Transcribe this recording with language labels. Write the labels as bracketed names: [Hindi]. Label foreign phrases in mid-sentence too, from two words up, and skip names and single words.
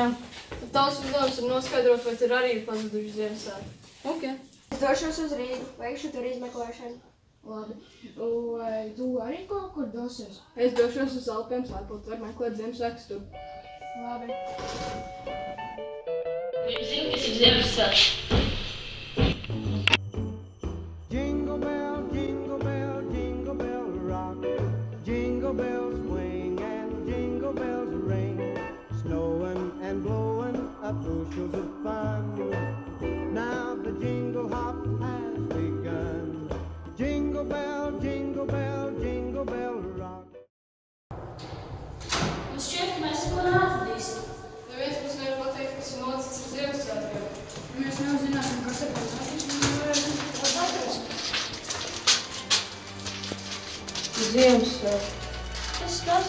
[Latvian] Tad tavs uzdevums ir noskaidrot, vai tur arī ir pazuduši Ziemassvētki. Ok. Es došos uz Rīgu, veikšu tur izmeklēšanu. Labi. Vai tu arī kaut kur dosies? Es došos uz Alpiem slēpot, var meklēt Ziemassvētkus tur. Labi. Viņš zina, kas ir Ziemassvētki. [English] Jingle bell, jingle bell, jingle bell rock. Jingle bells swing and jingle bells ring. Snowing and blowing up bushels of fun. Now the jingle hop has begun. Jingle bell, jingle bell, jingle bell rock. [Latvian] Mums šķiet, ka mēs neko neatradīsim. Neviens mums Nezinu, kas ir atrast. Ziemassvētku. Kas?